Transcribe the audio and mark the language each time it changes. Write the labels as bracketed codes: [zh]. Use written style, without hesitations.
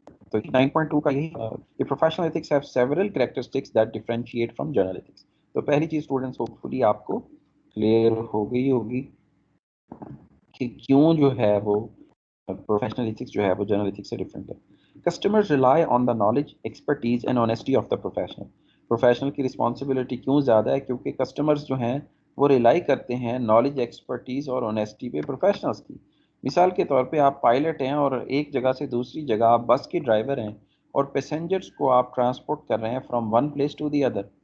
[ur] تو 9.2 کا یہی کہ [en] Professional ethics have several characteristics that differentiate from general ethics. [ur] تو پہلی چیز اسٹوڈنٹس ہوپ فلی آپ کو کلیئر ہو گئی ہوگی کہ کیوں جو ہے وہ پروفیشنل ایتھکس جو ہے وہ جنرل ایتھکس سے ڈفرینٹ ہے. [en] Customers rely on the knowledge, expertise and honesty of the professional. [ur] Professional کی رسپانسبلٹی کیوں زیادہ ہے؟ کیونکہ کسٹمرز جو ہیں وہ ریلائی کرتے ہیں نالج، ایکسپرٹیز اور آنیسٹی پہ پروفیشنلز کی. مثال کے طور پہ آپ پائلٹ ہیں اور ایک جگہ سے دوسری جگہ آپ بس کے ڈرائیور ہیں اور پیسنجرز کو آپ ٹرانسپورٹ کر رہے ہیں [en] From one place to the other.